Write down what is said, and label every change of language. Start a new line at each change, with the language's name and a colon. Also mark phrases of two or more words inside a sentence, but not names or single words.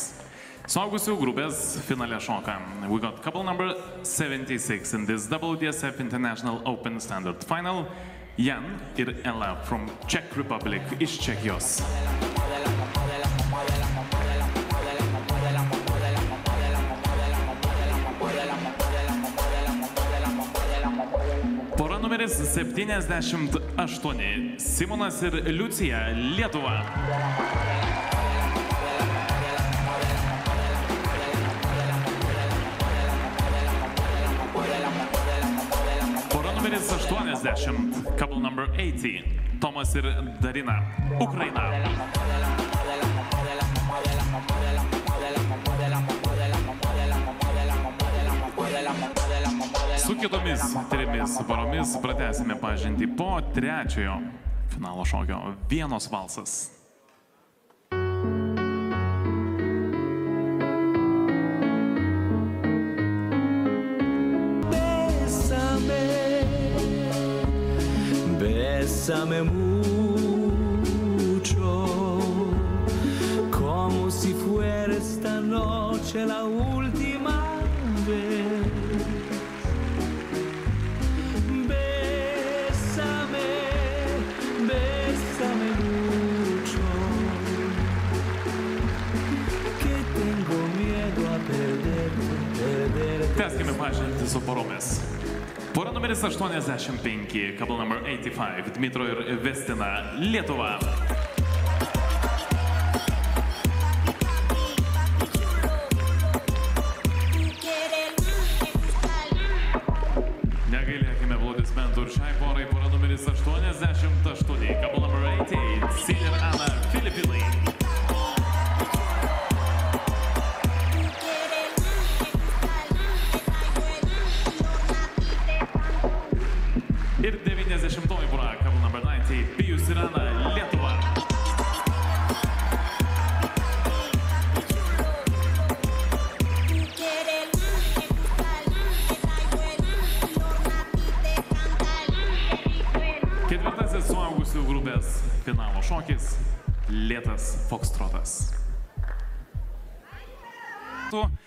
Lithuanian: Suaugusių grupės finale šoka.
English: We got couple number 76 in this WDSF International Open Standard Final.
Lithuanian: Jan ir Ella
English: from Czech Republic
Lithuanian: iš Čekijos. Pora numeris 78. Simonas ir Liucija, Lietuva. Pora numeris 80.
English: Couple number 80.
Lithuanian: Tomas ir Darina, Ukraina. Su kitomis 3 poromis pratęsime pažintį po 3-ojo finalo šokio Vienos valsas.
Spanish: Bésame, Bésame mucho, como si fuera esta noche la última vez. Bésame, bésame mucho, que tengo miedo a perderte.
Lithuanian: Tęskime pažintį su poromis. Pora numeris 85,
English: couple number 85,
Lithuanian: Dmitro ir Vestina, Lietuva. Negailėkime aplodismentų ir šiai porai. Pora numeris 88,
English: couple number 88, Sil ir Ana, Filipinai.
Lithuanian: Ir 90-oji pora,
English: couple number 90,
Lithuanian: Pijus ir Ana, Lietuva. Ketvirtasis suaugusių grupės finalo šokis – lėtas fokstrotas.